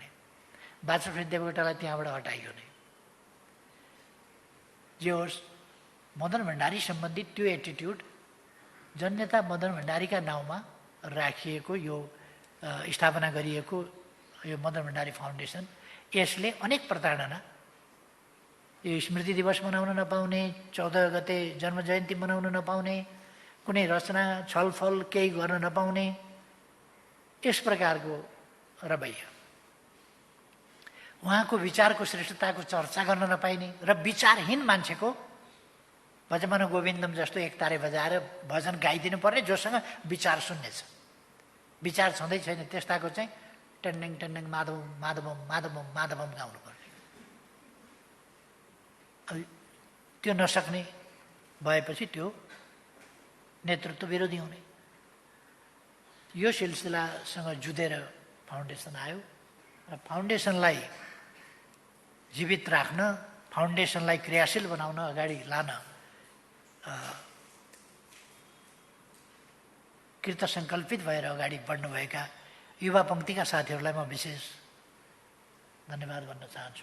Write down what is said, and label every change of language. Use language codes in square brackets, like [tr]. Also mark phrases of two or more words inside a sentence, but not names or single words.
[ne] वाचस्पति देवकोटालाई त्यहाँबाट हटाइयो नै। जे होस्, मदन भण्डारी सम्बन्धित त्यो एटिट्युड जननेता मदन भण्डारीका नाउँमा राखिएको यो स्थापना गरिएको यो मदन भण्डारी फाउन्डेसन, यसले अनेक प्रताडना, यो स्मृति दिवस मनाउन नपाउने, 14 गते जन्म जयन्ती मनाउन नपाउने, कुनै रचना छलफल केही गर्न नपाउने, यस प्रकारको रवैया, उहाँको विचारको श्रेष्ठताको चर्चा गर्न नपाइने र विचारहीन मान्छेको [sa] भजमन गोविन्दम [ne] जस्तो एक तारे बजाएर भजन गाइदिनु पर्ने, जोसँग विचार सुन्ने छ, विचार छँदै छैन त्यस्ताको चाहिँ टन्डङ टन्डङ माधवम माधवम माधवम माधवम गाउनु पर्ने। त्यो नसक्ने भएपछि त्यो नेतृत्व विरोधी हुने। यो सिलसिलासँग जुधेर फाउन्डेसन आयो र फाउन्डेसनलाई जीवित राख्न, फाउन्डेसनलाई क्रियाशील बनाउन, अगाडि लान कृत सङ्कल्पित भएर अगाडि बढ्नुभएका युवा पङ्क्तिका साथीहरूलाई म विशेष धन्यवाद भन्न चाहन्छु।